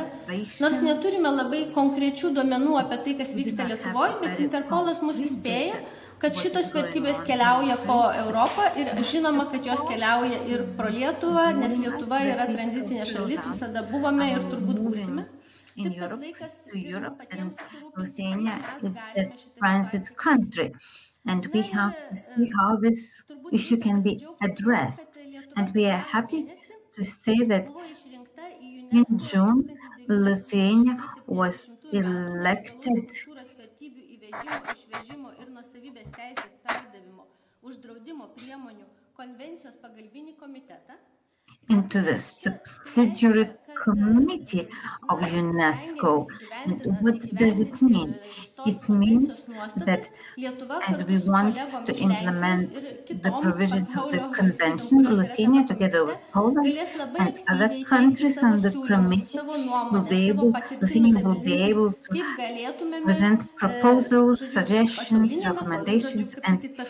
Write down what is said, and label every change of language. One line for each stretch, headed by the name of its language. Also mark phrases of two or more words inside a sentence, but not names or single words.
Lithuanian: Nors neturime labai konkrečių duomenų apie tai, kas vyksta Lietuvoje, bet Interpolas mus įspėja, kad šitos vertybės keliauja po Europą ir žinoma, kad jos keliauja ir pro Lietuvą, nes Lietuva yra tranzitinė šalis, visada buvome ir turbūt būsime.
English: In Europe, to Europe, and Lithuania is a transit country. And we have to see how this issue can be addressed. And we are happy to say that in June, Lithuania was elected
Lithuanian: išvežimo ir nuosavybės teisės perdavimo, uždraudimo priemonių konvencijos pagalbinį komitetą.
English: Into the subsidiary committee of UNESCO. And what does it mean? It means that as we want to implement the provisions of the convention, Lithuania, together with Poland and other countries on the committee, Lithuania will be able to present proposals, suggestions, recommendations, and